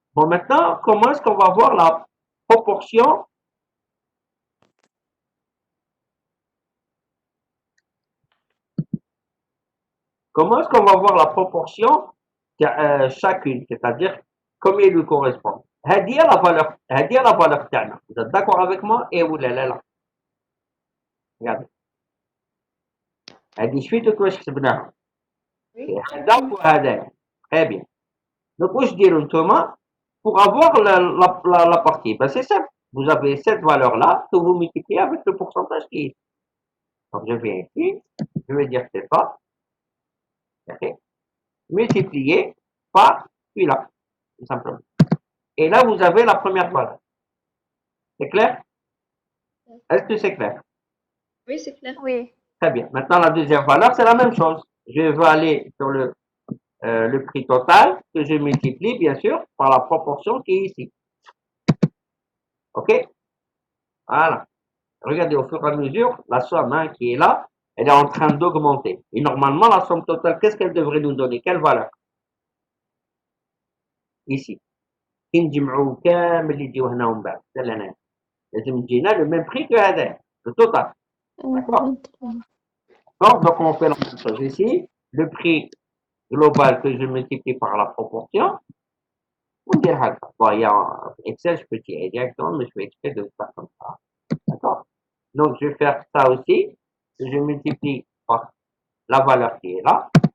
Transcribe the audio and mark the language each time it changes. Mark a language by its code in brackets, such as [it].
[fr] Bon, maintenant, comment est-ce qu'on va voir la proportion? Comment est-ce qu'on va voir la proportion chacune, c'est-à-dire combien il lui correspond? [ar] هذه هي [fr] la valeur [ar] تاعنا. [fr] Vous êtes d'accord avec moi? Eh ou là. Regardez. [ar] هذه شفيتوا كيفاش كتبناها؟ هذا وهذا. [fr] Très bien. Donc, [ar] واش ديروا نتوما [fr] pour avoir la partie? Ben, c'est simple. Vous avez cette valeur-là que vous multipliez avec le pourcentage qui est. Donc, je viens ici, je vais dire c'est ça. Okay. Multiplié par celui-là, tout simplement. Et là, vous avez la première valeur. C'est clair? Est-ce que c'est clair? Oui, c'est clair. Oui. Très bien. Maintenant, la deuxième valeur, c'est la même chose. Je vais aller sur le prix total que je multiplie, bien sûr, par la proportion qui est ici. OK? Voilà. Regardez, au fur et à mesure, la somme qui est là, elle est en train d'augmenter. Et normalement, la somme totale, qu'est-ce qu'elle devrait nous donner? Quelle valeur? Ici. [ar] نجمعوا كامل اللي يجيو هنا ومن بعد لنا لازم يجينا [fr] le même prix que [ar] هذا [fr] le total. D'accord? Donc on fait la même chose ici. Le prix global que je multiplie par la proportion. On dirait bon, il y a Excel, je peux tirer directement, mais je vais exprès de faire comme ça. D'accord? Donc je vais faire ça aussi. Je multiplie par la valeur qui est là.